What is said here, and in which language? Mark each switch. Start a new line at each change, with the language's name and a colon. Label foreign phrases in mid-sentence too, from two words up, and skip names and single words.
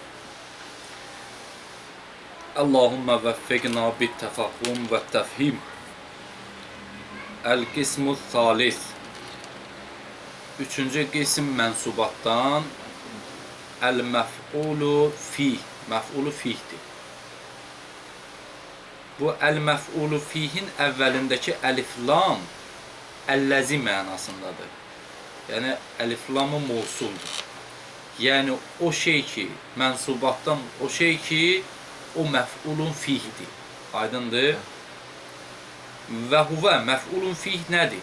Arabic: اللهم وفقنا بالتفاهم والتفهيم. القسم الثالث.
Azerbaijani: Üçüncü qism mənsubatdan
Arabic: المفعول فيه.
Azerbaijani: Məf'ulu fihdir. Bu el-məf'ulu fihin əvvəlindəki əlif-lam əlləzi mənasındadır. Yəni əlif-lamı mövsuldur. Yəni o şey ki, mənsubatdan o şey ki, o məf'ulun fihdir. Aydındır?
Arabic: وهو مفعول فيه
Azerbaijani: nədir?